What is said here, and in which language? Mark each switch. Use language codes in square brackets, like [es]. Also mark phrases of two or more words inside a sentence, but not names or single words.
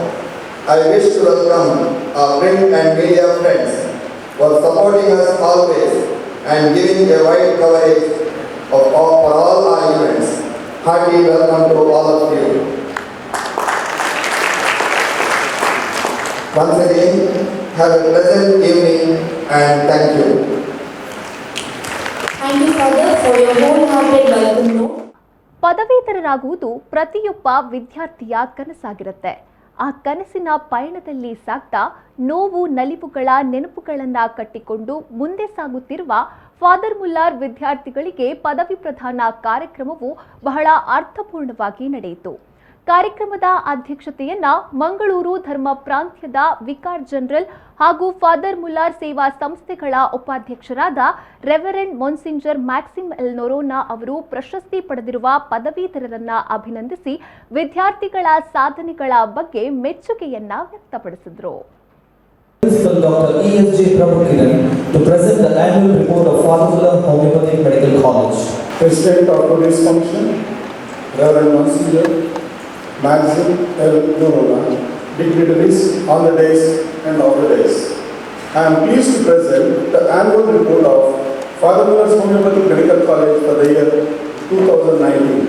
[en] I wish to welcome our print and media friends for supporting us always and giving a wide coverage for all our events. Hearty welcome to all of you. Once again, have a pleasant evening and thank you. Thank you, Father, for your wholehearted welcome note. [kn] ಪದವೀಧರರಾಗುವುದು ಪ್ರತಿಯೊಬ್ಬ ವಿದ್ಯಾರ್ಥಿಯ ಕನಸಾಗಿರುತ್ತೆ. ಆ ಕನಸಿನ ಪಯಣದಲ್ಲಿ ಸಾಗ್ತಾ ನೋವು ನಲಿವುಗಳ ನೆನಪುಗಳನ್ನು ಕಟ್ಟಿಕೊಂಡು ಮುಂದೆ ಸಾಗುತ್ತಿರುವ ಫಾದರ್ ಮುಲ್ಲರ್ ವಿದ್ಯಾರ್ಥಿಗಳಿಗೆ ಪದವಿ ಪ್ರದಾನ ಕಾರ್ಯಕ್ರಮವು ಬಹಳ ಅರ್ಥಪೂರ್ಣವಾಗಿ ನಡೆಯಿತು. ಕಾರ್ಯಕ್ರಮದ ಅಧ್ಯಕ್ಷತೆಯನ್ನ ಮಂಗಳೂರು ಧರ್ಮ ಪ್ರಾಂತ್ಯದ ವಿಕಾರ್ ಜನರಲ್ ಹಾಗೂ ಫಾದರ್ ಮುಲ್ಲರ್ ಸೇವಾ ಸಂಸ್ಥೆಗಳ ಉಪಾಧ್ಯಕ್ಷರಾದ ರೆವರೆಂಡ್ ಮೊನ್ಸಿಂಜರ್ ಮ್ಯಾಕ್ಸಿಮ್ ಎಲ್ ನೊರೋನಾ ಅವರು ಪ್ರಶಸ್ತಿ ಪಡೆದಿರುವ ಪದವೀಧರರನ್ನ ಅಭಿನಂದಿಸಿ ವಿದ್ಯಾರ್ಥಿಗಳ ಸಾಧನೆಗಳ ಬಗ್ಗೆ ಮೆಚ್ಚುಗೆಯನ್ನ ವ್ಯಕ್ತಪಡಿಸಿದರು. [en] Principal Dr. E.S.J. Prabhukiran to present the annual report of Father Muller Homoeopathic Medical College. President of today's function, Reverend Monsignor Maxim L. Noronha, dignitaries on the days and off the days. I am pleased to present the annual report of Father Muller's Homeopathic Medical College for the year 2019.